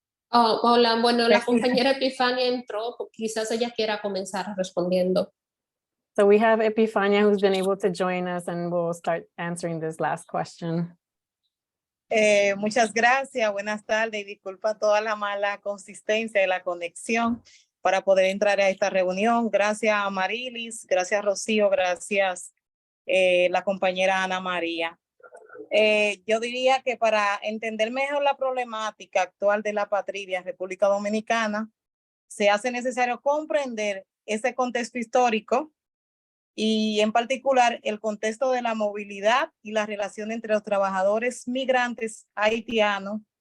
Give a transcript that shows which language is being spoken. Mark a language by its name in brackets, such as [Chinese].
[Spanish] Oh, hola, bueno, la compañera Epifania entró, quizás ella quiera comenzar respondiendo. [English] So we have Epifania who's been able to join us and we'll start answering this last question. [Spanish] Muchas gracias, buenas tardes y disculpa toda la mala consistencia de la conexión para poder entrar a esta reunión. Gracias a Amarilys, gracias Rocío, gracias la compañera Ana María. Yo diría que para entender mejor la problemática actual de la apatridia en República Dominicana, se hace necesario comprender ese contexto histórico y en particular el contexto de la movilidad y la relación entre los trabajadores migrantes haitianos